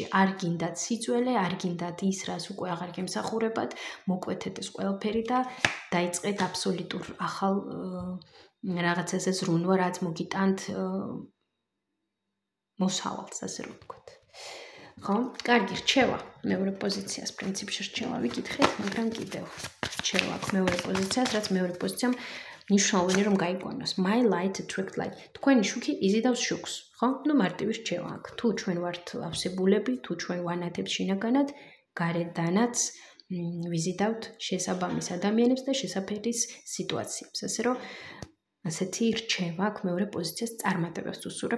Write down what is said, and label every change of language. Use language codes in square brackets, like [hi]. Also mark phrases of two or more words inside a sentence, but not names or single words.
[ka] არ გინდათ სიძველე, არ გინდათ ის, რაც უკვე აღარ გემსახურებათ, მოკვეთეთ ეს ყველაფერი და დაიწყეთ აბსოლუტურ ახალ რაღაცაზე ზრუნვა, რაც მოგიტანთ მოსავალს, ასე რომ ვთქვათ. ხო? კარგი, რჩევა მეორე პოზიციას, პრინციპში რჩევა ვიკითხეთ, მაგრამ კიდევ რჩევა აქვს მეორე პოზიციას, რაც მეორე პოზიციამ ნიშნავენ რომ გაიგონოს. [en] My light attract light. [ka] თქვენი შუქი იზიდავს შუქს, ხო? ნუ მარტივი რჩევა აქ. თუ ჩვენ ვართ ავსებულები, თუ ჩვენ ვანათებთ შინაგანად, გარედანაც ვიზიდავთ შესაბამის ადამიანებს და შესაფერის სიტუაციებს. ასე რომ ასეთი რჩევა აქ მეორე პოზიციას წარმატებას უსურვებ.